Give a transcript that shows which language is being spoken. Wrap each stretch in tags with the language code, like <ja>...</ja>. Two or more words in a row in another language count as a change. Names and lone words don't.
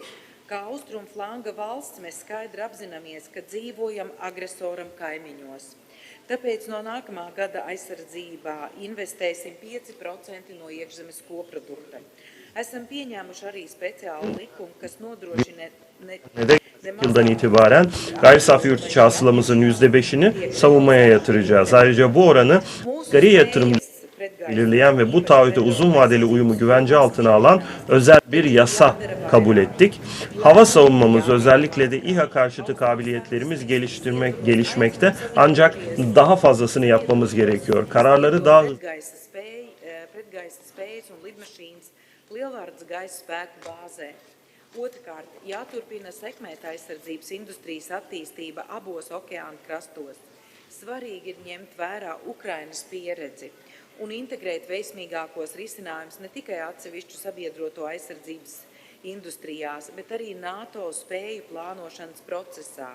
<lv>Kā austrumu flanga valsts mēs skaidri apzināmies, ka dzīvojam agresoram kaimiņos. Tāpēc no nākamā gada aizsardzībā investēsim 5% no iekšzemes koprodukta. Esam pieņēmuši arī speciālu likumu, kas nodrošina</lv> <tr>Yıldan itibaren gayri safi yurt içi hasılamızın %5'ini savunmaya yatıracağız. Ayrıca bu oranı gayri yatırım belirleyen ve bu taahhüte uzun vadeli uyumu güvence altına alan özel bir yasa kabul ettik. Hava savunmamız, özellikle de İHA karşıtı kabiliyetlerimiz gelişmekte, ancak daha fazlasını yapmamız gerekiyor. Kararları daha</tr> <lv>lielvārds gaisa spēku bāzē. Otrkārt, jāturpina sekmēt aizsardzības industrijas attīstība abos okeāna krastos. Svarīgi ir ņemt vērā Ukrainas pieredzi un integrēt veiksmīgākos risinājumus ne tikai atsevišķu sabiedroto aizsardzības industrijās, bet arī NATO spēju plānošanas procesā.</lv>